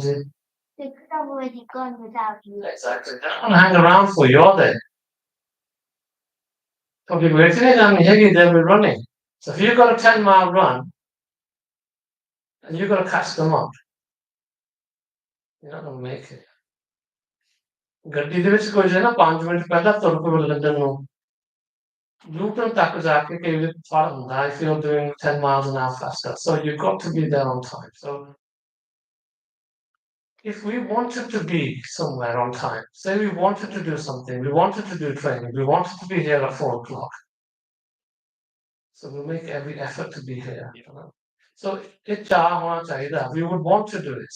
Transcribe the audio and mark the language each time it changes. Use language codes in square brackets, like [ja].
[en] They could have already gone without you. exactly. They're not gonna hang around for you, are they? Okay, we're they'll be running. So if you've got a 10-mile run and you've got to catch them up, you're not gonna make it. [pa] ਗੱਡੀ ਦੇ ਵਿੱਚ ਕੋਈ ਜੇ ਨਾ 5 minute ਪਹਿਲਾਂ ਤੁਰ ਪਵੇ London ਨੂੰ ਲੂਟਨ ਤੱਕ ਜਾ ਕੇ ਕਈ ਵਾਰ ਫੜ ਹੁੰਦਾ [en] if you're doing 10 miles an hour faster. So you've got to be there on time. So if we wanted to be somewhere on time, say we wanted to do something, we wanted to do training, we wanted to be here at 4 o'clock. So we'll make every effort to be here. So it we would want to do it.